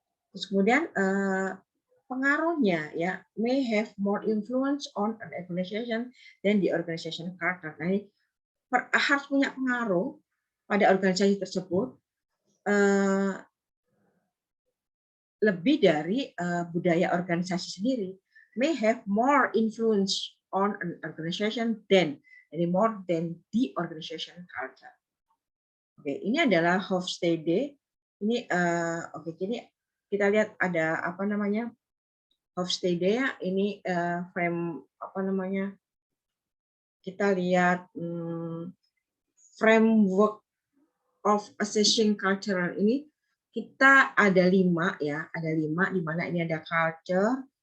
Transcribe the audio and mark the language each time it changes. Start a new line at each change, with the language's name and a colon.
Indonesian: Terus kemudian pengaruhnya ya
English: may have more influence on an organization than the organization culture.
Indonesian: Nah, ini harus punya pengaruh pada organisasi tersebut lebih dari budaya organisasi sendiri.
English: May have more influence on an organization than more than the organization culture.
Indonesian: Oke, ini adalah Hofstede. Ini oke, jadi kita lihat ada apa namanya Hofstede ya. Ini frame apa namanya? Kita lihat
English: framework of assessing cultural
Indonesian: ini kita ada 5 ya, ada 5 di mana ini ada culture,